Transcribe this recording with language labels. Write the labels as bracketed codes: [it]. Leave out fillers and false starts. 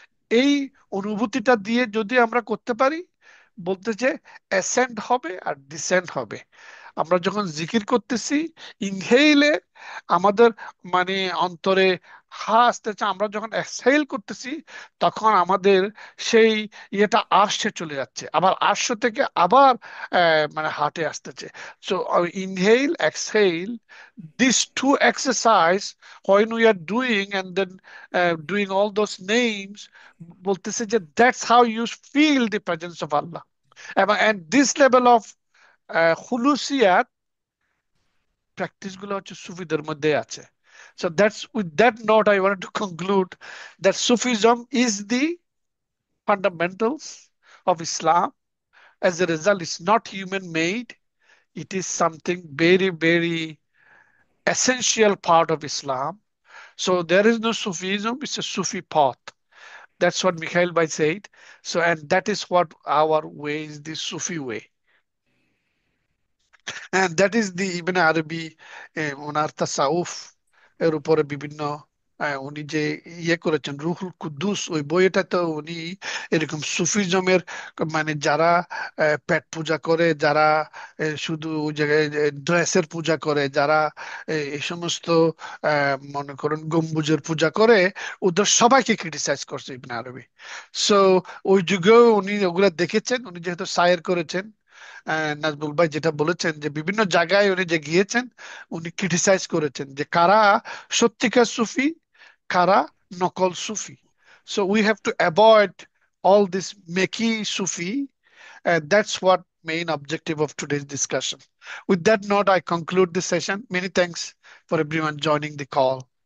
[bn] এই অনুভূতিটা দিয়ে যদি আমরা করতে পারি, বলতে যে অ্যাসেন্ড হবে আর ডিসেন্ড হবে। আমরা যখন জিকির করতেছি, ইনহেইলে আমাদের মানে অন্তরে হা আসতেছে, আমরা যখন এক্সহেল করতেছি তখন আমাদের সেই ইয়েটা আরশে চলে যাচ্ছে, আবার আরশ থেকে আবার মানে হার্টে আসতেছে। So ইনহেইল exhale, [en] these two exercise when we are doing, and then doing all those names, [bn] বলতেছে যে [en] that's how you feel the presence of Allah. And this level of [bn] হুলুসিয়াত practice গুলো হচ্ছে সুফিদের মধ্যে আছে। [en] So that's with that note I wanted to conclude that Sufism is the fundamentals of Islam. As a result, it's not human made. It is something very, very essential part of Islam. So there is no Sufism, it's a Sufi path. That's what Mikhail Bai said. So, and that is what our way is, the Sufi way. [bn] And that is the Ibn Arabi, ওনার তাসাউফ এর উপরে বিভিন্ন উনি যে ইয়ে করেছেন রুহুল কুদ্দুস, ওই বইটাতে উনি এরকম সুফিজমের, মানে যারা পেট পূজা করে, যারা শুধু ওই জায়গায় ড্রেসের পূজা করে, যারা এই সমস্ত মনে করেন গম্বুজের পূজা করে, ওদের সবাইকে ক্রিটিসাইজ করছে ইবনে আরবি। সো ওই যুগেও উনি ওগুলা দেখেছেন, উনি যেহেতু সায়ের করেছেন। নাজমুল ভাই যেটা বলেছেন যে বিভিন্ন জায়গায় উনি যে গিয়েছেন, উনি ক্রিটিসাইজ করেছেন যে কারা সত্যিকার সুফি, কারা নকল সুফি। [en] So we have to avoid all this makey Sufi. That's what main objective of today's discussion. With that note, I conclude this session. Many thanks for everyone joining the call.